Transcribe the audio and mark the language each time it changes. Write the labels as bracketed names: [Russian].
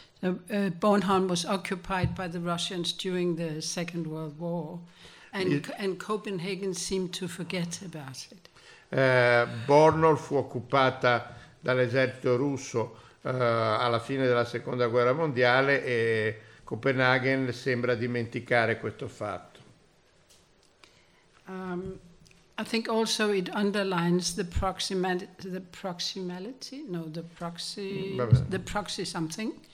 [English] Bornholm was occupied by the Russians during the Second World War and Copenhagen seemed to forget about it. [Italian] Bornholm fu occupata dall'esercito russo alla fine della Seconda Guerra Mondiale e Copenaghen sembra dimenticare questo fatto. [English] I think also it underlines the proxy something.